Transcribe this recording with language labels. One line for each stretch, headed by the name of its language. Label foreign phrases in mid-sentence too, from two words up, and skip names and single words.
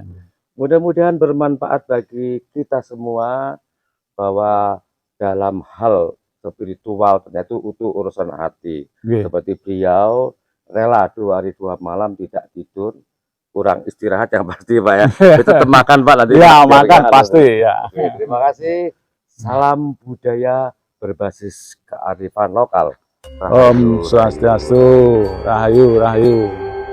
Indonesian: Mudah-mudahan bermanfaat bagi kita semua bahwa dalam hal spiritual ternyata itu urusan hati. Seperti beliau rela 2 hari 2 malam tidak tidur, kurang istirahat yang pasti Pak ya. Tetap makan Pak nanti. Ya makan pasti ya. Oke, terima kasih. Salam budaya berbasis kearifan lokal. Om Swastiastu, Rahayu, Rahayu.